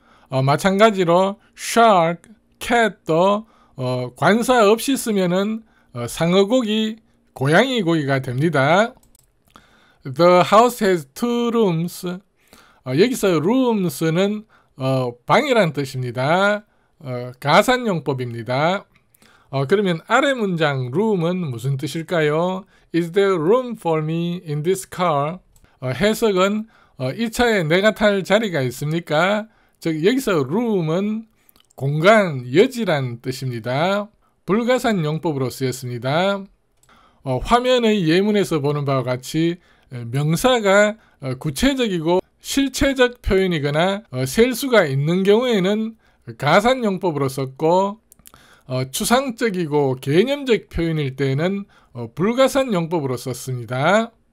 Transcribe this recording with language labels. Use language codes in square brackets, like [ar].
[ko] 마찬가지로 shark, cat도 관사 없이 쓰면은 상어고기, 고양이 고기가 됩니다. [en] The house has 2 rooms. [ko] 여기서 rooms는 방이란 뜻입니다. 가산용법입니다. 그러면 아래 문장 room은 무슨 뜻일까요? [en] Is there room for me in this car? [ko] 해석은 이 차에 내가 탈 자리가 있습니까? 즉 여기서 room은 공간, 여지란 뜻입니다. 불가산 용법으로 쓰였습니다. 화면의 예문에서 보는 바와 같이 명사가 구체적이고 실체적 표현이거나 셀 수가 있는 경우에는 가산 용법으로 썼고 추상적이고 개념적 표현일 때는 불가산 용법으로 썼습니다.